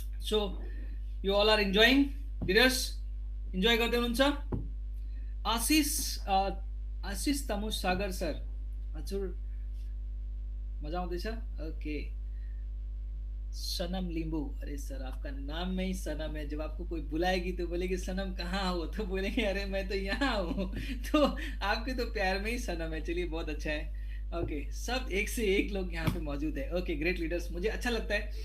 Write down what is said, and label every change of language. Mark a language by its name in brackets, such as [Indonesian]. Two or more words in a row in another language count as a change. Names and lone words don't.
[English] So you all are enjoying? Leaders, enjoy [Nepali] गर्दै हुनुहुन्छ? आशिष आशिष तमुस सागर सर, हजुर मजा आउँदैछ? ओके। [Hindi] सनम लिंबू, अरे सर आपका नाम में ही सनम है। जब आपको कोई बुलाएगी तो बोलेगी सनम कहाँ हो, तो बोलेंगे अरे मैं तो यहाँ हूँ। तो आपके तो प्यार में ही सनम है। चलिए बहुत अच्छा है। ओके, सब एक से एक लोग यहाँ पे मौजूद है। ओके, [English] great leaders, [Hindi] मुझे अच्छा लगता है।